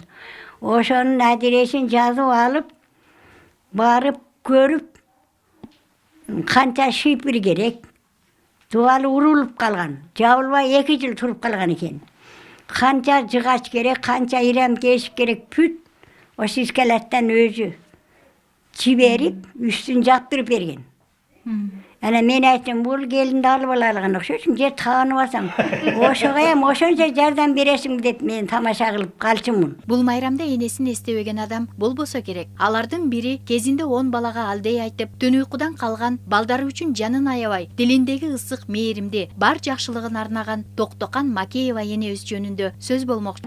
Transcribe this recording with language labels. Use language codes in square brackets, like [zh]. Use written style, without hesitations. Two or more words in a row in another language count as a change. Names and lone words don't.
[ky] Ошонун адиресин жазып алып, барып көрүп, канча шипир керек. Дубалы урулуп калган, жабылбай 2 жыл туруп калган экен. Канча жыгач керек, канча ирем кесип керек, бүт ошо искалаттан өзү жиберип, үстүн жаптырып берген. Ана мен айттым, бул келинди алып алалган окшошум, же тааныбасаң. Ошого эм ошончо жардам бересиң деп мен тамаша кылып калчумун. Бул майрамда энесин эстебеген адам болбосо керек. Алардын бири кезинде 10 балага алдей айтып, түн уйкудан калган балдары үчүн жанын аябай, дилиндеги ысык мээримди, бар жакшылыгын арнаган Токтокан Макеева энебиз жөнүндө сөз болмокчу.